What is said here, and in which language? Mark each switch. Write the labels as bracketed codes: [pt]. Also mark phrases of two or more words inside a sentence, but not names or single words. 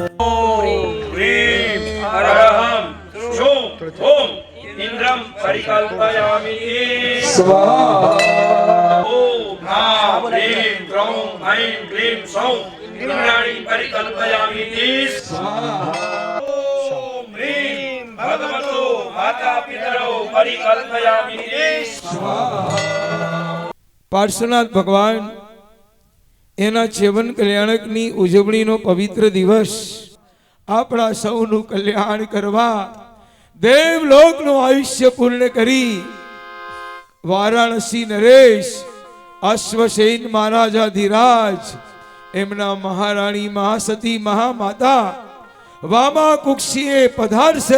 [sa] ઓમ ક્લીમ અરહમ શુમ ઓમ ઇન્દ્રમ પરિકલ્પયામિ સ્વાહા. ઓમ હામ ક્લીમ ક્રૌમ ઐમ ક્લીમ સૌમ ઇન્દ્રાણી પરિકલ્પયામિ સ્વાહા. भगवतो माता पितरो परिकल्पयामि [gu] પાર્શ્વનાથ ભગવાન એના ચેવન કલ્યાણકની ઉજવણીનો પવિત્ર દિવસ આપણા સૌનું કલ્યાણ કરવા દેવલોકનું આયુષ્ય પૂર્ણ કરી વારાણસી નરેશ અશ્વસેન મહારાજાધિરાજ એમના મહારાણી મહાસતી મહામાતા વામા કુક્ષીએ પધારશે.